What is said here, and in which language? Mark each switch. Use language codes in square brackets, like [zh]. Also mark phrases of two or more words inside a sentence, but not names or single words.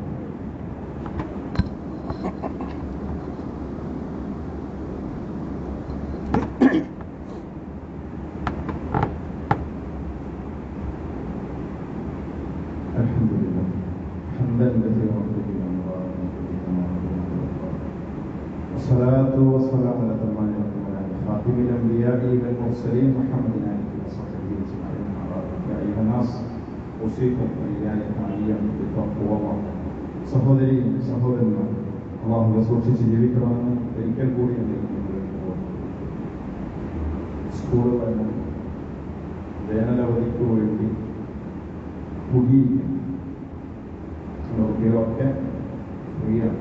[ar] الحمد لله حمدا كثيرا طيبا مباركا فيه كما يحب والصلاة والسلام على خاتم الأنبياء والمرسلين محمد آله وصحبه أجمعين. يا أيها الناس أوصيكم وإياي حاليا بتقوى الله. [ml] സഹോദരി സഹോദരന്മാർ, അല്ലാഹുവെ സൂക്ഷിച്ച് ജീവിക്കണമെന്ന് ഒരിക്കൽ കൂടി സ്കൂളുകളിലും വേനലവധിക്ക് വേണ്ടി കുട്ടികളൊക്കെ ഫ്രീയാണ്.